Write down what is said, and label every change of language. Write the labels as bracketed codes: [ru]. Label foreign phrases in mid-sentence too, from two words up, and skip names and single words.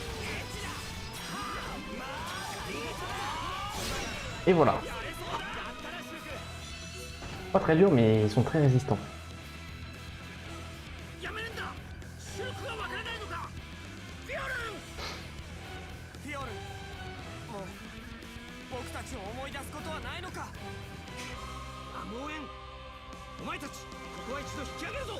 [fr] Et voilà. Pas très dur, mais ils sont très résistants. [ja] やめるんだ。シュルクがわからないのか。フィオルン。フィオルン、もう僕たちを思い出すことはないのか。アモーエン、お前たちここは一度引き上げるぞ。